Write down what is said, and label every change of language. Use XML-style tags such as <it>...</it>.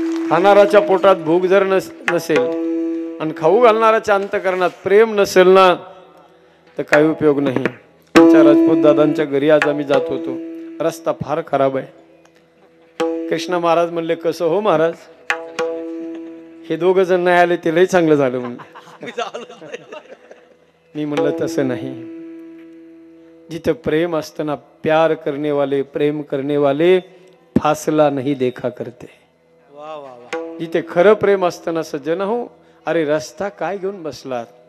<mr>खाणाराच्या पोटात भूक जर नसेल आणि खाऊ घालणाराच्या अंतःकरणात प्रेम नसेल ना, तर काही उपयोग नाही. आमच्या राजपूत दादांच्या घरी आज आम्ही जात होतो, रस्ता फार खराब आहे. कृष्ण महाराज म्हणले, कसं हो महाराज, हे 2 जण नाही आले ते लई चांगलं झालं म्हणले. मी म्हणलं तसं नाही. जिथे प्रेम असताना</mr> <hi>प्यार करने वाले, प्रेम करने वाले फासला नहीं देखा करते.</hi> <mr>जिथे खरं प्रेम असताना सज्जन हो, अरे रस्ता काय घेऊन बसलात.</mr>